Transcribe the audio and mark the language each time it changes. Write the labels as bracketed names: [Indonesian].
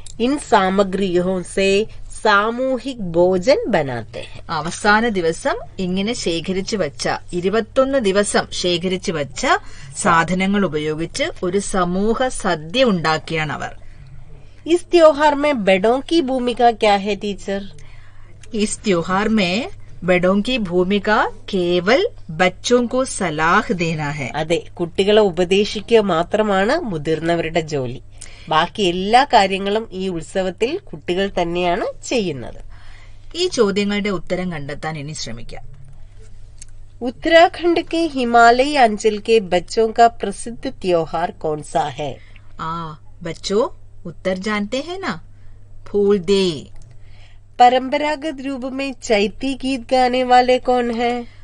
[Hindi] इन सामग्रियों से സാമൂഹിക് ഭോജൻ ബനാത്തെ ഹെ. [Malayalam] അവസാന ദിവസം ഇങ്ങനെ ശേഖരിച്ചു വച്ച 21 ദിവസം ശേഖരിച്ചു വച്ച സാധനങ്ങൾ ഉപയോഗിച്ച് ഒരു സമൂഹ സദ്യ ഉണ്ടാക്കിയാണ് അവർ. [Hindi] ഇസ് त्योहार में बड़ों की भूमिका क्या है टीचर? इस त्योहार में बड़ों की भूमिका केवल बच्चों को सलाह देना है. [Malayalam] അതെ, കുട്ടികളെ ഉപദേശിക്കുക മാത്രമാണ് മുതിർന്നവരുടെ ജോലി. ബാക്കി എല്ലാ കാര്യങ്ങളും ഈ ഉത്സവത്തിൽ കുട്ടികൾ തന്നെയാണ് ചെയ്യുന്നത്. ഈ ചോദ്യങ്ങളുടെ ഉത്തരം കണ്ടെത്താൻ ഇനി ശ്രമിക്കാം. [Hindi] उत्तराखंड के हिमालयी अंचल के बच्चों का प्रसिद्ध त्योहार कौन सा है? बच्चों उत्तर जानते हैं ना? फूलदेई. परंपरागत रूप में चैती गीत गाने वाले कौन है?